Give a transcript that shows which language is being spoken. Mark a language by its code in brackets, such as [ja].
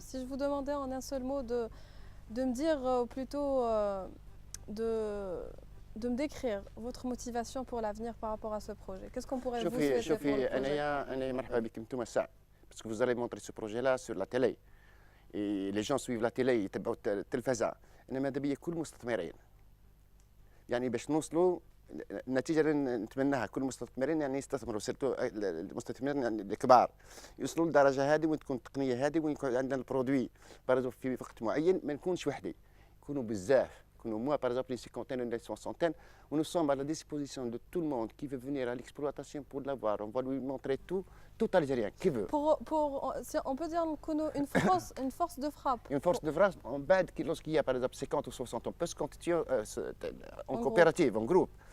[fr] Si je vous demandais en un seul mot de me dire, ou plutôt de me décrire votre motivation pour l'avenir par rapport à ce projet. Qu'est-ce qu'on pourrait vous souhaiter pour le projet? Parce que vous allez montrer ce projet-là sur la télé. Et les gens suivent la télé, [ar] يتبعوا التلفزة. إنما هذا بيا كل مستثمرين. يعني باش نوصلوا النتيجة اللي نتمناها كل المستثمرين يعني يستثمروا سيرتو المستثمرين يعني الكبار يوصلوا للدرجة هذه وين تكون التقنية هذه وين يكون عندنا البرودوي بارزو في وقت معين ما نكونش وحدي يكونوا بزاف. [fr] Moi, par exemple, une cinquantaine, une soixantaine, nous sommes à la disposition de tout le monde qui veut venir à l'exploitation pour l'avoir. On va lui montrer tout Algérien qui veut. On peut dire une force de frappe. Une force de frappe, lorsqu'il y a par exemple 50 ou 60, on peut se constituer en coopérative, en groupe.